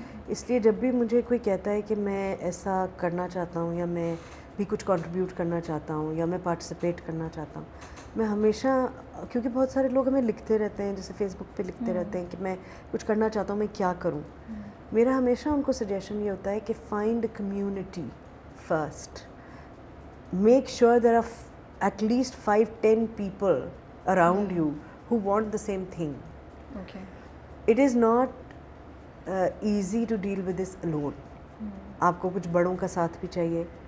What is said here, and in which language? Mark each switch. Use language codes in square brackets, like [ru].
[ur] اس لیے جب بھی مجھے کوئی کہتا ہے کہ میں ایسا کرنا چاہتا ہوں, یا میں بھی کچھ کنٹریبیوٹ کرنا چاہتا ہوں, یا میں پارٹیسپیٹ کرنا چاہتا ہوں, میں ہمیشہ, کیونکہ بہت سارے لوگ ہمیں لکھتے رہتے ہیں, جیسے فیس بک پہ لکھتے رہتے ہیں کہ میں کچھ کرنا چاہتا ہوں, میں کیا کروں. میرا ہمیشہ ان کو سجیشن یہ ہوتا ہے کہ [en] Find a community first, make sure there are at least 5-10 people around you who want the same thing. Okay. It is not easy to deal with this alone. [ur] آپ کو کچھ بڑوں کا ساتھ بھی چاہیے.